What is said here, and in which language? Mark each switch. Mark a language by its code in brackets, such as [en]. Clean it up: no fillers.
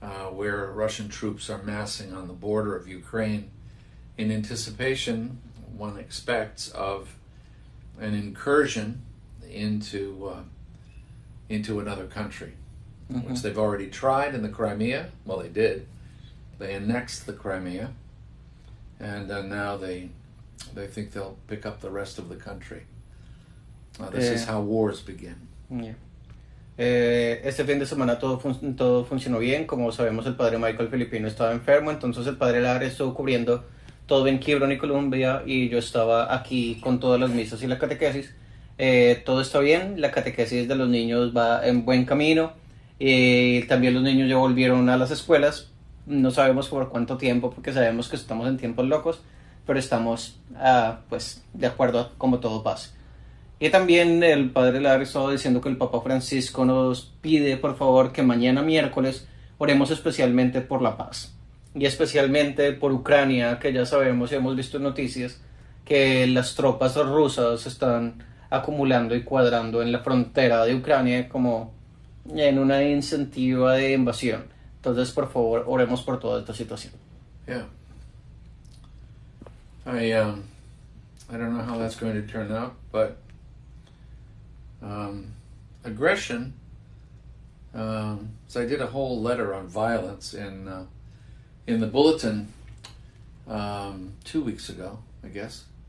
[en] where Russian troops are massing on the border of Ukraine in anticipation, one expects, of an incursion into another country, which they've already tried in the Crimea. Well, they did. They annexed the Crimea, and now they think they'll pick up the rest of the country. This is how wars begin. Yeah. [es] Este fin de semana todo funcionó bien. Como sabemos, el padre Michael Filipino estaba enfermo, entonces el padre Lara estuvo cubriendo todo en Hebron y Colombia y yo estaba aquí con todas las misas y la catequesis. Todo está bien, la catequesis de los niños va en buen camino y también los niños ya volvieron a las escuelas. No sabemos por cuánto tiempo, porque sabemos que estamos en tiempos locos, pero estamos pues de acuerdo a cómo todo pase. Y también el padre Larry estaba diciendo que el Papa Francisco nos pide por favor que mañana miércoles oremos especialmente por la paz y especialmente por Ucrania, que ya sabemos y hemos visto en noticias que las tropas rusas están acumulando y cuadrando en la frontera de Ucrania como en una incentiva de invasión. Entonces, por favor, oremos por toda esta situación. [en] Yeah. I don't know how that's going to turn out, but aggression. So I did a whole letter on violence in the bulletin 2 weeks ago, I guess.